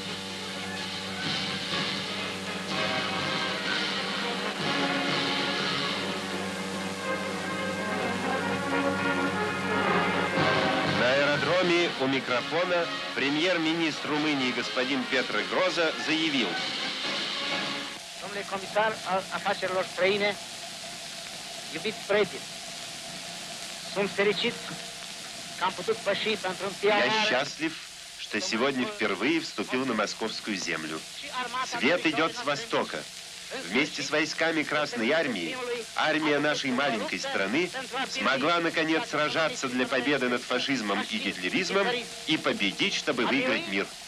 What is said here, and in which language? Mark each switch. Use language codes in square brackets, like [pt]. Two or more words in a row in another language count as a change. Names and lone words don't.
[ru] У микрофона премьер-министр Румынии господин Петро Гроза заявил. [ro] Domnule comisar al afacerilor străine, iubiți prieteni, sunt fericit că am putut păși pentru întâia oară. [ru] Я счастлив, что сегодня впервые вступил на московскую землю. Свет идет с востока. Вместе с войсками Красной Армии армия нашей маленькой страны смогла, наконец, сражаться для победы над фашизмом и гитлеризмом и победить, чтобы выиграть мир.